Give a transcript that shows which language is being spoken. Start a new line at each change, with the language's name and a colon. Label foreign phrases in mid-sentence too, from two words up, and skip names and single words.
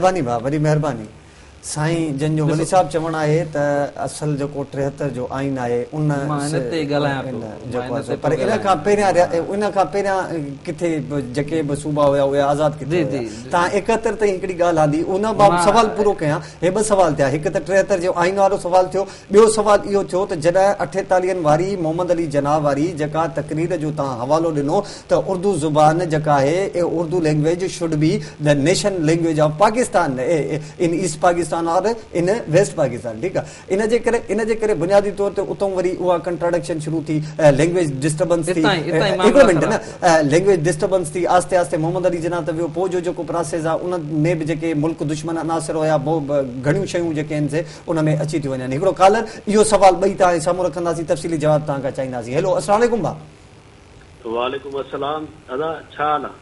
Sindhi: वरी महिरबानी भाउ वरी महिरबानी. साईं जन जो वली साहब चवण आहे त असल जेको 73 जो आइन आहे उन पर इन खां पहिरियां किथे जेके बि सूबा हुया उहे आज़ाद किथे तव्हां 71 ताईं हिकिड़ी ॻाल्हि आंदी उन बाबति सवाल पूरो कयां। हे ॿ सवाल थिया, हिकु त 73 जो आइन वारो सवाल थियो, ॿियो सवाल इहो थियो त जॾहिं 48 वारी मोहम्मद अली जनाब वारी जेका तकरीर जो तव्हां हवालो ॾिनो त उर्दू ज़ुबान जेका आहे
English: Urdu language should be the nation language of Pakistan in East Pakistan
Sindhi: और
English: in West Pakistan,
Urdu: ٹھیک ہے.
Sindhi: इन जे करे बुनियादी तौर ते उतो वरी उहा कंट्राडिक्शन शुरू थी,
English: language disturbance
Sindhi: थी, हिकिड़ो मिनट न,
English: language disturbance
Sindhi: थी, आस्ते आस्ते मोहम्मद अली जना त वियो, पोइ जो जेको प्रोसेस आहे उन में बि जेके मुल्क दुश्मन अनासिर हुया, घणियूं शयूं जेके आहिनि से उन में अची थियूं वञनि। हिकिड़ो कॉलर, इहो सवाल ॿई तव्हां साम्हूं रखंदासीं, तफ़सीली जवाब तव्हां खां चाहींदासीं। हेलो,
Arabic: السلام عليكم
Sindhi: भाउ।
Arabic: وعليكم السلام
Sindhi: अदा, छा हाल आहे?